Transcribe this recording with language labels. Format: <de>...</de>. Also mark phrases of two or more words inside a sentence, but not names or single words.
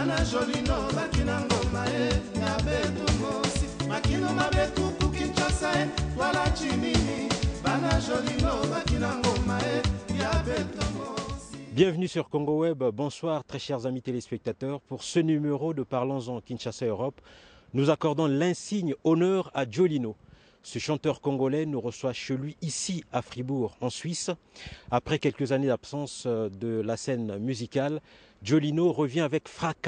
<kg>Jolino bakina ngoma ya betu mosi makino mabetu kukinchasa wala chimini bana Jolino bakina ngoma ya betu mosi.</kg> <fr>Bienvenue sur Congo Web, bonsoir très chers amis téléspectateurs. Pour ce numéro de Parlons-en Kinshasa Europe, nous accordons l'insigne honneur à Jolino. Ce chanteur congolais nous reçoit chez lui ici à Fribourg en Suisse. Après quelques années d'absence de la scène musicale, Jolino revient avec fracas.</fr>